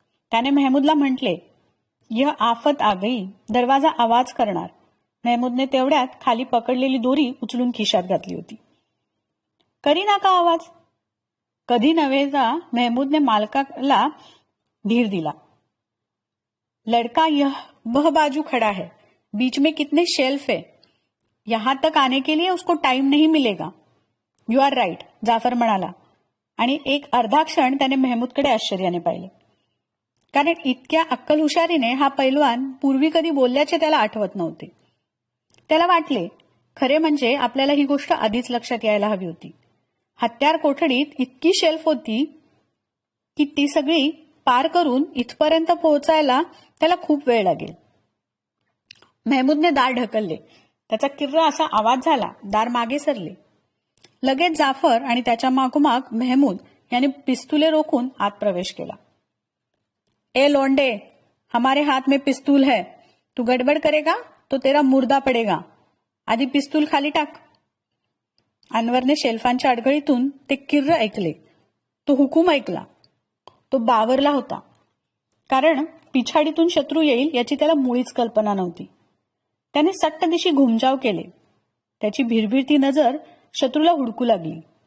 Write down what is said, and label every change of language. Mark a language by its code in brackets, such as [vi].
[mr] त्याने मेहमूदला म्हटले, [hi] यह आफत आ गई, [mr] दरवाजा आवाज करणार. मेहमूदने तेवढ्यात खाली पकडलेली दोरी उचलून खिशात घातली होती. [hi] करीना का आवाज? [mr] कधी नव्हेचा मेहमूदने मालकाला धीर दिला. [hi] लड़का वह बाजू खड़ा है, बीच में कितने शेल्फ है, यहां तक आने के लिए उसको टाइम नहीं मिलेगा. [en] you are right, [mr] जाफर म्हणाला. आणि एक अर्धा क्षण त्याने मेहमूदकडे आश्चर्याने पाहिले. कारण इतक्या अक्कल हुशारीने हा पैलवान पूर्वी कधी बोलल्याचे त्याला आठवत नव्हते. त्याला वाटले, खरे म्हणजे आपल्याला ही गोष्ट आधीच लक्षात यायला हवी होती. हत्यार कोठडीत इतकी शेल्फ होती की ती सगळी पार करून इथपर्यंत पोहोचायला त्याला खूप वेळ लागेल. मेहमूदने दार ढकलले. त्याचा किर्रा असा आवाज झाला. दार मागे सरले. लगेच जाफर आणि त्याच्या मागोमाग मेहमूद यांनी पिस्तुले रोखून आत प्रवेश केला. [hi] ए लोंडे, हमारे हाथ में पिस्तूल है, तू गडबड करेगा तो तेरा मुर्दा पडेगा. [mr] आधी पिस्तूल खाली टाक. अनवरने शेल्फांच्या अडगळीतून ते किर्र ऐकले. तो हुकूम ऐकला. तो बावरला होता. कारण पिछाडीतून शत्रू येईल याची त्याला मुळीच कल्पना नव्हती. त्याने सट्ट दिशी घुमजाव केले. त्याची भिरभिरती नजर शत्रूला हुडकू लागली.